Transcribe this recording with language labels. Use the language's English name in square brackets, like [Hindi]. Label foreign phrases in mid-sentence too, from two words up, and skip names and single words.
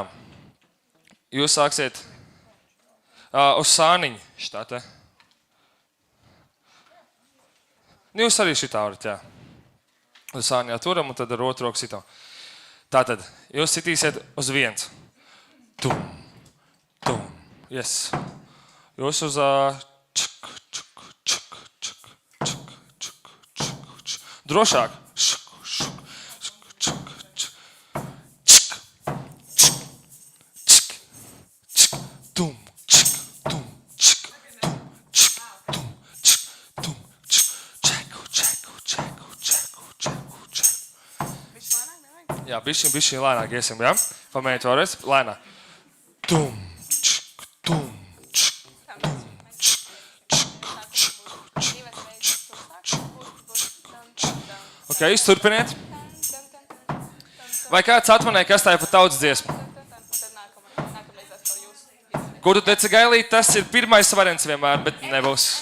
[Latvian] Jūs sāksiet uz sāniņu šitā te. Jūs arī šitā varat, jā. Uz sāniņā turam un tad ar otru roku sitam. Tātad, jūs sitīsiet uz viens. Tum, tum, yes. Jūs uz čuk, čuk, čuk, čuk, čuk, čuk, čuk, čuk. Drošāk. Šuk, šuk, šuk, čuk, čuk, čuk, čuk, čuk, čuk, tum, čuk, tum, čuk, tum, čuk, tum, čuk, tum, čuk, čeku, čeku, čeku, čeku, čeku, čeku. Jā, bišķiņ lēnāk iesim, jā? Pamēģiniet vēlreiz, lēnāk. Tum, čuk, tum, čuk, tum, čuk, čuk, čuk, čuk, čuk, čuk, čuk. Ok, jūs turpiniet. Vai kāds atmanēja, kas tā ir pa tautas dziesmu? Kur tu teici gailīt, tas ir pirmais variants vienmēr, bet nebūs.